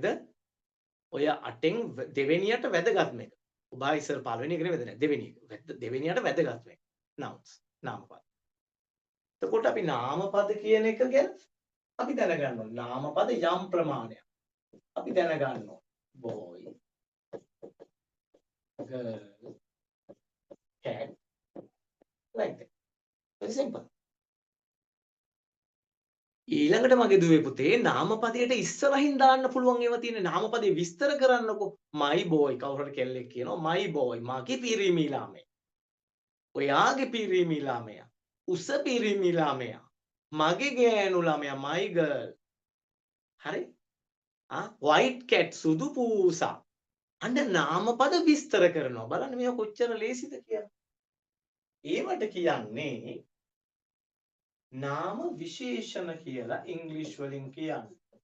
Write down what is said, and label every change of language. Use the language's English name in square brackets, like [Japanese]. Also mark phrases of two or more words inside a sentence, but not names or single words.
[Sinhala] ඔය අටෙන් දෙවෙනියට වැදගත්ම එක. ඔබයි සර් පළවෙනි එක නෙවෙයි දෙවෙනි එක. දෙවෙනියට වැදගත්ම එක. nouns නාමපද. එතකොට අපි නාමපද කියන එක ගැන අපි දැනගන්න ඕනේ. නාමපද යම් ප්‍රමාණයක්. අපි දැනගන්න ඕනේ. [English] boy, girl, cat, like that. Very simple. [Sinhala] ඊළඟට මගේ දුවේ පුතේ නාමපදයට ඉස්සරහින් දාන්න පුළුවන් ඒවා තියෙන නාමපදේ විස්තර කරන්නකෝ. [English] my boy [Sinhala] කවුරු හරි කෙල්ලෙක් කියනවා [English] my boy [Sinhala] මගේ පිරිමි ළමයා. ඔයාගේ පිරිමි ළමයා. උස පිරිමි ළමයා. මගේ ගෑනු ළමයා [English] my girl. [Sinhala] හරි? [English] white cat [Sinhala] සුදු පූසා. අන්න නාමපද විස්තර කරනවා. බලන්න මේක කොච්චර ලේසිද කියලා. ඒවට කියන්නේ නාම විශේෂණ කියලා ඉංග්‍රීසි වලින් කියන්නේ.